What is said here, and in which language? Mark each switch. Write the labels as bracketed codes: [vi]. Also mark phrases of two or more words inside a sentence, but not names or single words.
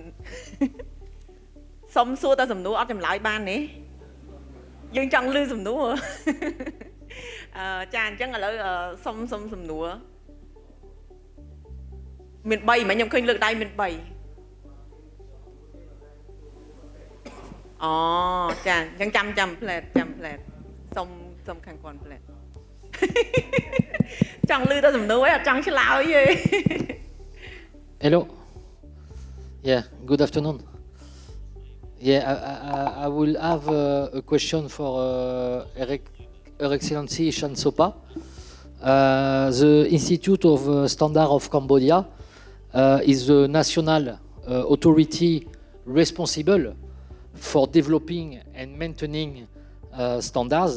[km] 4 សុំសួរតែសំណួរអត់ចម្លើយបានទេយើងចង់លឺសំណួរចាអញ្ចឹងឥឡូវសុំសំណួរមាន3ហ្មងខ្ញុំឃើញលើកដៃមាន3អូចាអញ្ចឹងចាំផ្លែតសុំខាងគាត់ផ្លែតចង់លឺតែសំណួរឯងអត់ចង់ឆ្លើយទេ [en] Hello. Yeah, good afternoon. Yeah, I will have a question for Her Excellency Chan Sopa. The Institute of Standard of Cambodia is the national authority responsible for developing and maintaining standards.